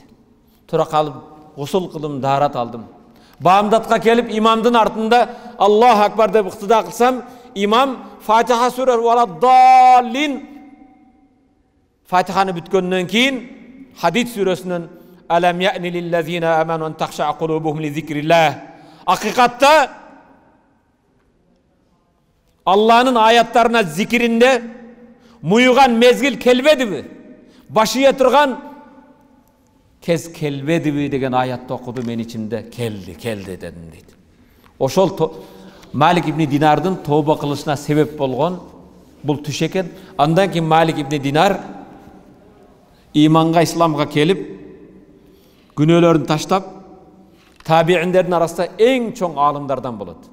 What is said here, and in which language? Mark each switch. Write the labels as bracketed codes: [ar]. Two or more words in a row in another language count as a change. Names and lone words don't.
[ky] Тура калып гусул кылдым, даарат алдым. Баамдатка келип имамдын артында [ar] الله أكبر [ky] деп ыктыда кылсам, имам Фатиха сүрөр валаддаллин. Фатиханы бүткөндөн кийин Хадид сүрөсүнөн [ar] ألم يأن للذين آمنوا أن تخشع قلوبهم لذكر الله. [ky] Акыйкатта Аллахнын аяттарына зикиринде муйган мезгил келбедиби? Башыя турган кез келбедиби деген аятты окуду, мен ичимде келди дедим дейт. Ошол Малик ибн Динардын тооба кылышына себеп болгон бул түш экен. Андан кийин Малик ибн Динар иманга, исламга келип, күнөөлөрүн таштап, табииндердин арасында эң чоң алымдардан болот.